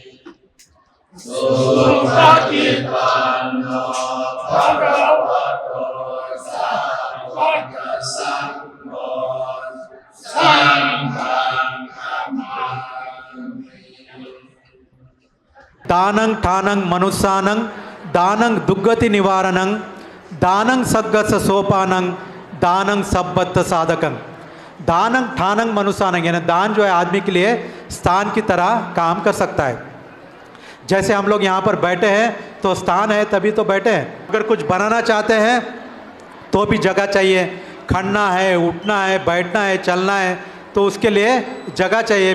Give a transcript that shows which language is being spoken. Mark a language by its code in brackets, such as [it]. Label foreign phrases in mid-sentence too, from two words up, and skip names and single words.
[pi] सुपतिपन्नो भगवतो साधुसङ्घो संघं नमामि। दानं ठानं मनुष्यानं दानं दुर्गति निवारणं दानं सद्गत सोपानं दानं सब्बत साधकं। दानं ठानं मनुष्यानं [hi] यानी दान जो है आदमी के लिए स्थान की तरह काम कर सकता है। जैसे हम लोग यहाँ पर बैठे हैं तो स्थान है तभी तो बैठे हैं। अगर कुछ बनाना चाहते हैं तो भी जगह चाहिए, खड़ना है, उठना है, बैठना है, चलना है, तो उसके लिए जगह चाहिए।